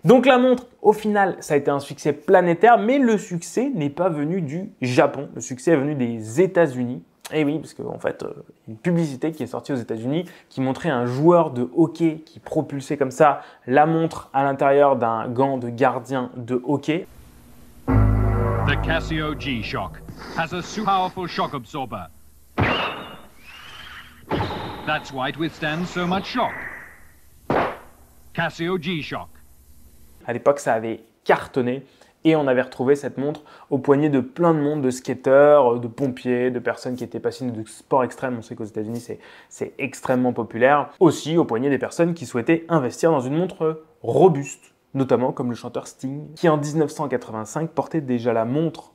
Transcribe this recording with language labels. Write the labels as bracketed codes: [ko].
[fr] Donc la montre, au final, ça a été un succès planétaire, mais le succès n'est pas venu du Japon. Le succès est venu des États-Unis. Et oui, parce qu'en fait, une publicité qui est sortie aux États-Unis qui montrait un joueur de hockey qui propulsait comme ça la montre à l'intérieur d'un gant de gardien de hockey. [en] The Casio G-Shock has a super powerful shock absorber. That's why it withstands so much shock. Casio G-Shock. [fr] À l'époque, ça avait cartonné. Et on avait retrouvé cette montre au poignet de plein de monde, de skateurs, de pompiers, de personnes qui étaient passionnés de sport extrême. On sait qu'aux États-Unis, c'est extrêmement populaire. Aussi au poignet des personnes qui souhaitaient investir dans une montre robuste, notamment comme le chanteur Sting, qui en 1985 portait déjà la montre.